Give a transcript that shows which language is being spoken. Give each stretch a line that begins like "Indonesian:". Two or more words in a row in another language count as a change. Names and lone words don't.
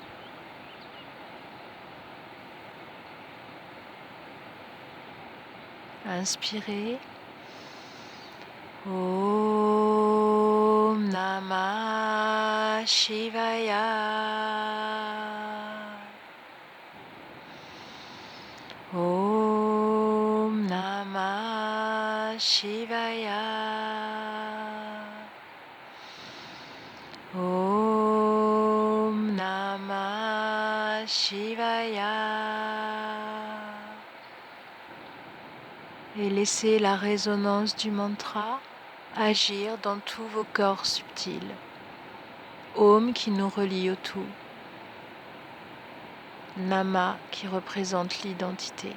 French: Inspirez.
Sanskrit: ॐ नमः शिवाय. ॐ नमः शिवाय. ॐ नमः शिवाय.
French: Et laissez la résonance du mantra agir dans tous vos corps subtils. Om qui nous relie au tout. Nama qui représente l'identité.